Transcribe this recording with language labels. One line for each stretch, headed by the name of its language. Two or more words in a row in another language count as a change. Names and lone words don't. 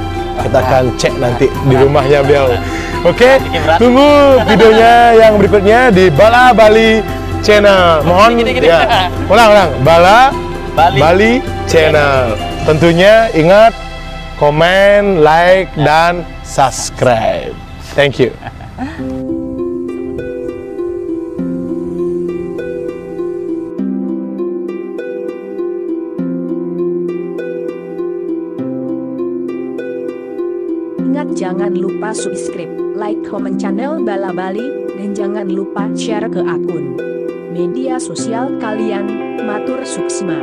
Indonesian: Kita akan cek nanti di rumahnya beliau. Oke, tunggu videonya yang berikutnya di Bala Bali Channel. Mohon ya. Ulang. Bala Bali Channel. Tentunya ingat komen, like, dan subscribe.
English: Thank you.
Indonesian: Ingat jangan lupa subscribe, like, komen channel Bala Bali, dan jangan lupa share ke akun media sosial kalian.
Balinese: Matur suksma.